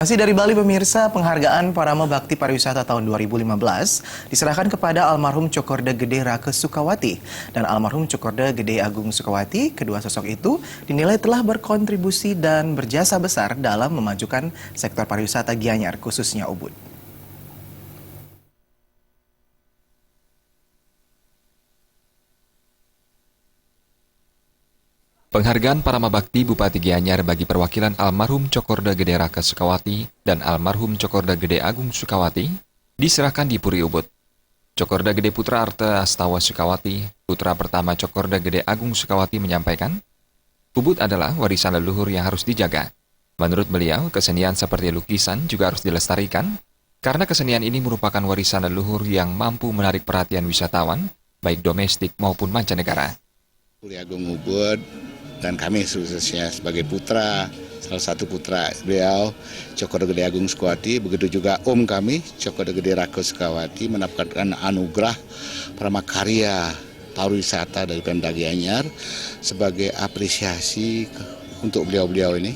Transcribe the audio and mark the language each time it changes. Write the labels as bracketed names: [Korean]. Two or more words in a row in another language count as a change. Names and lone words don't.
[Indonesian] Masih dari Bali pemirsa, penghargaan Parama Bakti Pariwisata tahun 2015 diserahkan kepada almarhum Cokorda Gede Rake Sukawati dan almarhum Cokorda Gede Agung Sukawati. Kedua sosok itu dinilai telah berkontribusi dan berjasa besar dalam memajukan sektor pariwisata Gianyar, khususnya Ubud. Penghargaan Parama Bakti Bupati Gianyar bagi perwakilan almarhum Cokorda Gede Rake Sukawati dan almarhum Cokorda Gede Agung Sukawati diserahkan di Puri Ubud. Cokorda Gede Putra Arte Astawa Sukawati, putra pertama Cokorda Gede Agung Sukawati menyampaikan, Ubud adalah warisan leluhur yang harus dijaga. Menurut beliau, kesenian seperti lukisan juga harus dilestarikan karena kesenian ini merupakan warisan leluhur yang mampu menarik perhatian wisatawan, baik domestik maupun mancanegara. Puri Agung Ubud dan kami khususnya sebagai putra, salah satu putra beliau, Cokorda Gede Agung Sukawati, begitu juga om kami, Cokorda Gede Rake Sukawati, mendapatkan anugerah Pramakarya Pariwisata dari Pemda Gianyar sebagai apresiasi untuk beliau-beliau ini.